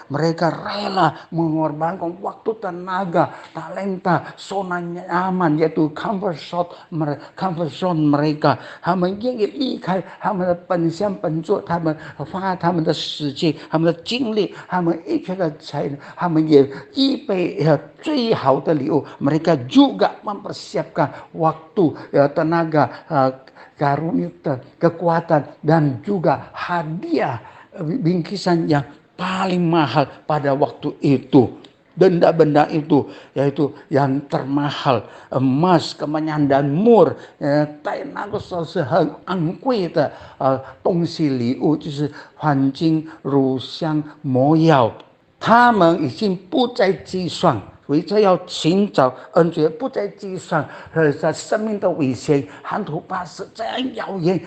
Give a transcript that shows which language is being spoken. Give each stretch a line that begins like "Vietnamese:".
Indonesian: Mereka rela mengorbankan waktu, tenaga, talenta, zona nyaman, yaitu
English: comfort zone
Indonesian: mereka。
Chinese: 他们愿意离开他们的本乡本族，他们花他们的时间、他们的精力、他们一切的才能，他们也预备最好的礼物。
Indonesian: Mereka juga mempersiapkan waktu, tenaga, karunia, kekuatan, dan juga hadiah bingkisan yang paling mahal pada waktu itu. Benda-benda itu yaitu yang termahal, emas, kemenyan dan mur，
Chinese: 在那个时候是很昂贵的东西礼物，就是黄金、乳香、魔药。他们已经不再计算，为着要寻找恩主，不再计算在生命的危险，长途跋涉这样遥远。